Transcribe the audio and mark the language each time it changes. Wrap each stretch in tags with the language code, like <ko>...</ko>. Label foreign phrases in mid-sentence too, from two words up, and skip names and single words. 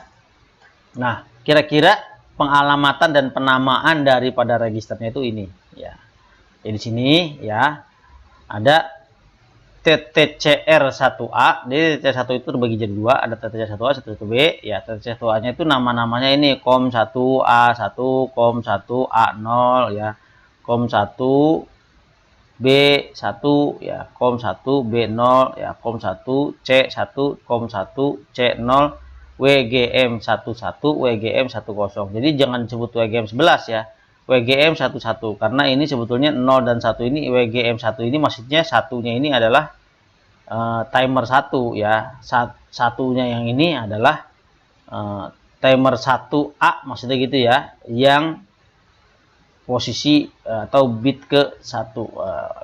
<id>Nah, kira-kira pengalamatan dan penamaan daripada registernya itu ini ya. Jadi di sini ya ada TTCR1A. Jadi TTCR1 itu terbagi jadi dua, ada TTCR1A, TTCR1B ya. TTCR1A-nya itu nama-namanya ini COM1A1, COM1A0 ya, COM1B1 ya, COM1B0 ya, COM1C1, COM1C0, WGM11, WGM10. Jadi jangan disebut WGM11 ya, WGM11 karena ini sebetulnya 0 dan 1 ini. WGM1 ini maksudnya satunya ini adalah timer 1 ya. Satunya yang ini adalah timer 1A maksudnya gitu ya, yang posisi atau bit ke 1.</id>